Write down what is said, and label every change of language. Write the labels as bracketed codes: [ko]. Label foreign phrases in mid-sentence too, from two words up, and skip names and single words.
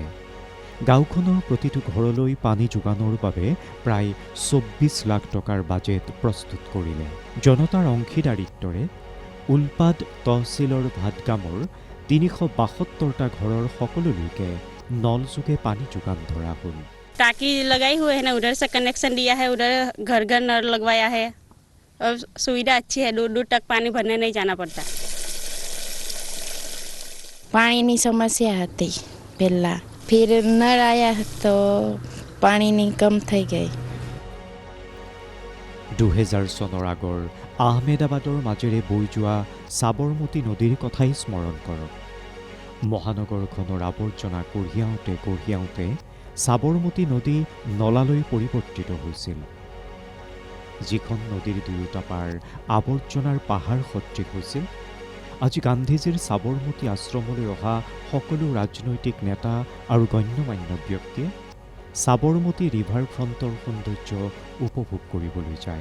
[as] গাঁওখনৰ প্ৰতিটো ঘৰলৈ পানী যোগানৰ বাবে প্ৰায় 24 লাখ টকাৰ বাজেট প্ৰস্তুত কৰিলে। জনতাৰ অংশীদাৰিত্বৰে উলপাদ তহচিলৰ ভাদগামৰ 372টা ঘৰৰ সকলোলৈকে নলযোগে পানী যোগান ধৰা হ'ল। [hi] टाकी लगाई हुए है ना, उधर से कनेक्शन दिया है, उधर घर घर नल लगवाया है और सुविधा अच्छी है, दूर दूर तक पानी भरने नहीं जाना पड़ता। [gu] પાણીની સમસ્યા હતી પહેલાં, ફિર નળ આવ્યા તો પાણીની કમ થઈ ગઈ। [as] 2000 চনৰ আগৰ আহমেদাবাদৰ মাজেৰে বৈ যোৱা সাবৰমতী নদীৰ কথাই স্মৰণ কৰক। মহানগৰখনৰ আৱৰ্জনা কঢ়িয়াওঁতে সাবৰমতী নদী নলালৈ পৰিৱৰ্তিত হৈছিল। যিখন নদীৰ দুয়োটা পাৰ আৱৰ্জনাৰ পাহাৰ সদৃশ হৈছিল, আজি গান্ধীজীৰ সাবৰমতী আশ্ৰমলৈ অহা সকলো ৰাজনৈতিক নেতা আৰু গণ্যমান্য ব্যক্তিয়ে সাবৰমতী ৰিভাৰ ফ্ৰণ্টৰ সৌন্দৰ্য উপভোগ কৰিবলৈ যায়।